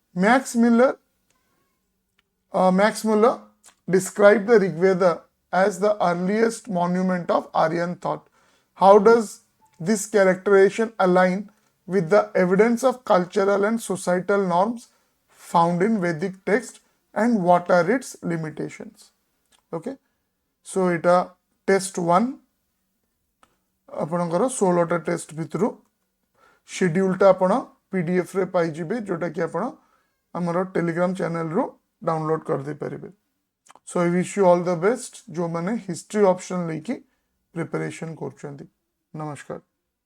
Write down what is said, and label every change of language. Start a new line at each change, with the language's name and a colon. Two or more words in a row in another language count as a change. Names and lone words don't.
English: Max Muller described the Rig Veda as the earliest monument of Aryan thought. How does this characterization align with the evidence of cultural and societal norms found in Vedic text, and what are its limitations? Okay, so
Odia: এটা ଟେଷ୍ଟ 1 ଆପଣଙ୍କର 16ଟା ଟେଷ୍ଟ ଭିତର ଶେଡ୍ୟୁଲଟା ଆପଣ ପିଡିଏଫ ରେ ପାଇ ଯିବେ ଯୋଉଟା କି ଆପଣ ଆମର ଟେଲିଗ୍ରାମ ଚ୍ୟାନେଲ ରୁ ଡାଉନଲୋଡ କରି ଦେଇ ପାରିବେ.
English: So I wish you all the best
Odia: ଯୋଉ ମାନେ
English: history option
Odia: ନେଇକି ପ୍ରିପରେସନ କରୁଛନ୍ତି. ନମସ୍କାର.